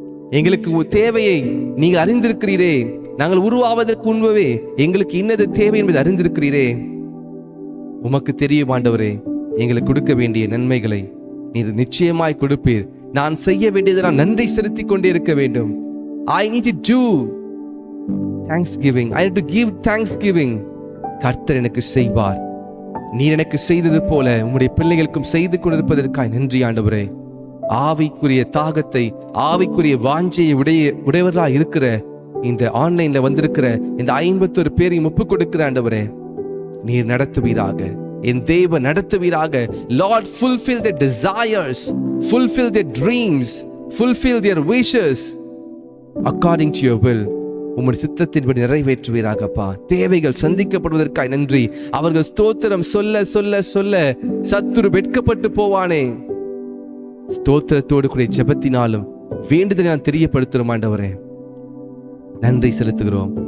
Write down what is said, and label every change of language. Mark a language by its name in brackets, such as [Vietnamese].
[Tamil] எங்களுக்கு தேவையை நீங்க அறிந்திருக்கிறீரே. நாங்கள் உருவாவதற்கு முன்பவே எங்களுக்கு இன்னது தேவை என்பதை அறிந்திருக்கிறீரே. உமக்கு தெரியும் ஆண்டவரே, எங்களுக்கு கொடுக்க வேண்டிய நன்மைகளை நீர் நிச்சயமாய் கொடுப்பீர். நான் செய்ய வேண்டியதை நான் நன்றி செலுத்திக் கொண்டே இருக்க வேண்டும். [English] I need to do thanksgiving. I need to give thanksgiving. [Tamil] கர்த்தர் எனக்கு செய்வார். நீர் எனக்கு செய்தது போல உம்முடைய பிள்ளைகளுக்கும் செய்து கொண்டிருப்பதற்காய் நன்றி ஆண்டவரே. ஆவிக்குரிய தாகத்தை, ஆவிக்குரிய வாஞ்சையை உடையவர்களாக இருக்கிற இந்த ஆன்லைன்ல வந்திருக்கிற இந்த 51 பேரையும் ஒப்புக் கொடுக்கிற ஆண்டவரே, நீர் நடத்துவீராக. என் தேவன் நடத்துவீராக. [English] Lord, fulfill their desires, fulfill their dreams, fulfill their wishes according to your will. [Tamil] உம்முடைய சித்தத்தின்படி நிறைவேற்றுவீராகப்பா. தேவைகள் சந்திக்கப்படுவதற்காய் நன்றி. அவர்கள் ஸ்தோத்திரம் சொல்ல சொல்ல சொல்ல சத்துரு வெட்கப்பட்டு போவானே. ஸ்தோத்திரத்தோடு கூட ஜெபத்தினாலும் வேண்டுதலை நான் தெரியப்படுத்துகிறோம் ஆண்டவரே. நன்றி செலுத்துகிறோம்.